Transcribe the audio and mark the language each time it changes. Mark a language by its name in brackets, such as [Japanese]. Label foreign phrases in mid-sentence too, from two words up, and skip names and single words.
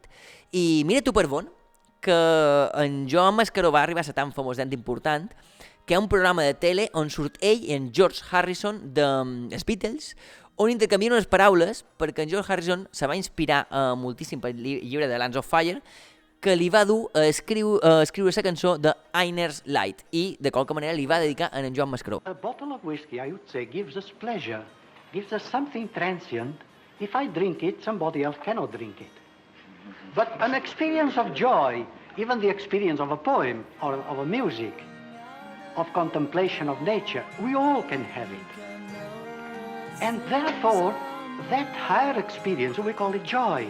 [Catalan] I mira tu per on, que en Joan Mascaró va arribar a ser tan famós, tan important, que hi ha un programa de tele on surt ell i en George Harrison dels Beatles, on intercanvien unes paraules, perquè en George Harrison se va inspirar moltíssim pel llibre de Lands of Fire, que li va dur a escriure la cançó de Einer's Light, i de qualque manera li va dedicar a en Joan Mascaró. [English] A bottle of whiskey, I would say, gives us pleasure, gives us something transient. If I drink it, somebody else cannot drink it. But an experience of joy, even the experience of a poem or of a music, of contemplation of nature, we all can have it. And therefore, that higher experience, we call it joy.